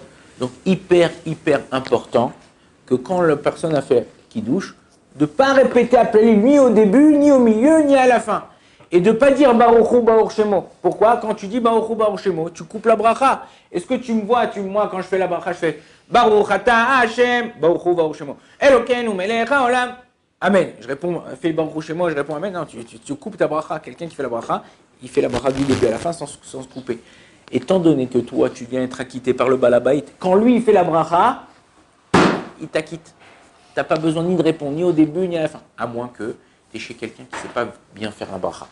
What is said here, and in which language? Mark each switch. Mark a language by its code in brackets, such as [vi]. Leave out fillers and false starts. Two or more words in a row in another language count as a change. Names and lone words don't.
[fr] Donc hyper important que quand la personne a fait Kiddush, de ne pas répéter appelé ni au début, ni au milieu, ni à la fin. Et de ne pas dire [he] ברוך הוא וברוך שמו. [fr] Pourquoi? Quand tu dis [he] ברוך הוא וברוך שמו, [fr] tu coupes la bracha. Est-ce que tu me vois, moi quand je fais la bracha, je fais [he] ברוך אתה השם, ברוך הוא וברוך שמו. אלוקינו מלך העולם. [fr] Amen. Je réponds, fais [he] ברוך שמו, [fr] je réponds Amen. Non, tu coupes ta bracha. Quelqu'un qui fait la bracha, il fait la bracha du début à la fin sans se couper. Étant donné que toi, tu viens être acquitté par le balabait, quand lui, il fait la bracha, il t'acquitte. Tu n'as pas besoin ni de répondre, ni au début, ni à la fin. À moins que tu es chez quelqu'un qui ne sait pas bien faire un bracha.